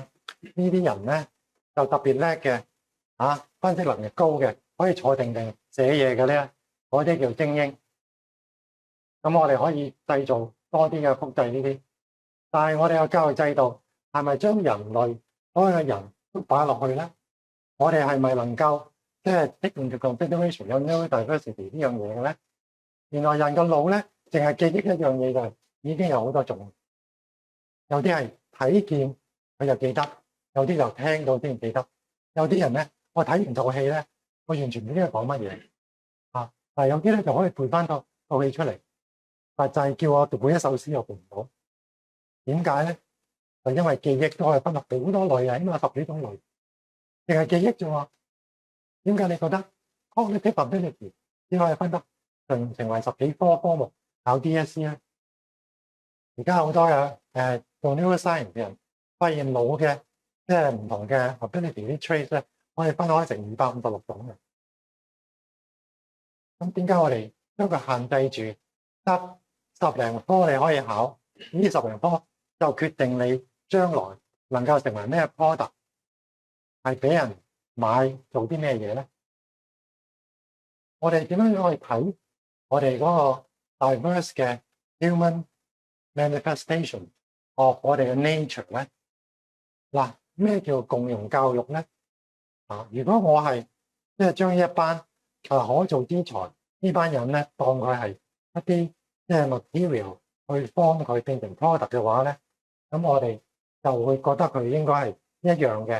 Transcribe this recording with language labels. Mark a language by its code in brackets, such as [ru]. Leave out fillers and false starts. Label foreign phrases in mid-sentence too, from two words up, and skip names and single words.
[yue] 呢啲人咧就特別叻嘅，分析能力高嘅，可以坐定定寫嘢嘅咧，嗰啲叫精英。咁我哋可以製造多啲嘅複製呢啲。但係我哋嘅教育制度係咪將人類所有嘅人都擺落去咧？我哋係咪能夠即係 [en] take into consideration [yue] 有 neurodiversity 呢樣嘢嘅咧？原來人個腦咧，淨係記憶一樣嘢就已經有好多種。有啲係睇見佢就記得，有啲就聽到先記得。有啲人咧，我睇完套戲咧，我完全唔知佢講乜嘢啊！但係有啲咧就可以背翻套戲出嚟，但就係叫我讀每一首詩又背唔到。點解咧？就因為記憶都可以分落好多類啊，起碼10幾種類。淨係記憶啫喎，點解你覺得 [en] cognitive ability [yue] 只可以分得成為10幾科目考 DSE 咧？而家好多做 neuroscience 嘅人發現腦嘅即係唔同嘅 ability 啲 traits 咧，可以分開成256種嘅。咁點解我哋將佢限制住得10零科你可以考？呢10零科就決定你將來能夠成為咩 product？係俾人買做啲咩嘢咧？我哋點樣可以睇我哋嗰個 diverse 嘅 [en] human manifestation of [yue] 我哋嘅 nature 咧？嗱，咩叫共融教育咧？如果我係即係將一班可造之材呢班人咧，當佢係一啲即係 material 去幫佢變成 product 嘅話咧，咁我哋就會覺得佢應該係一樣嘅。